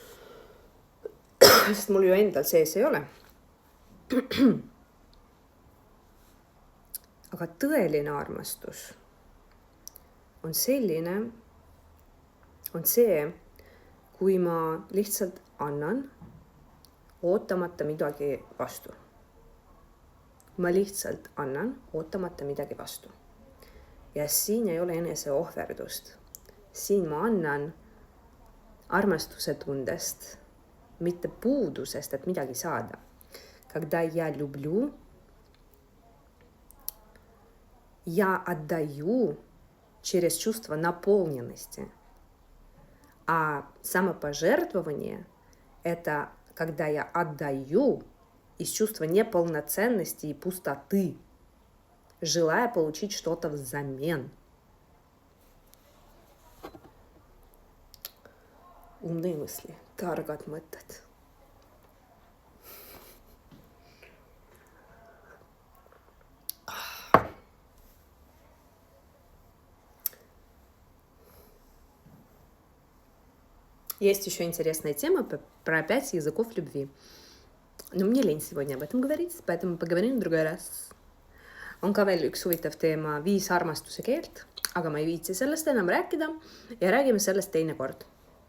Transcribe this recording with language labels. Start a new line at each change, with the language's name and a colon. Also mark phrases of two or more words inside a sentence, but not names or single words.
Estonian: Sest mul ju endal sees ei ole. Aga tõeline armastus on selline, on see, kui ma lihtsalt annan ootamata midagi vastu. Ma lihtsalt annan ootamata midagi vastu. Ja siin ei ole eneseohverdust. Siin ma annan armastuse tundest, mitte puudusest, et midagi saada.
Russian: Когда я люблю, я отдаю через чувство наполненности. А самопожертвование – это когда я отдаю из чувства неполноценности и пустоты, желая получить что-то взамен. Умные мысли,
Estonian: targad mõtted.
Russian: Есть еще интересная тема про 5 языков любви. Но мне лень сегодня об этом говорить, поэтому поговорим в другой раз.
Estonian: On ka veel üks huvitav teema 5 armastuse keelt, aga ma ei viitsi sellest enam rääkida ja räägime sellest teine kord.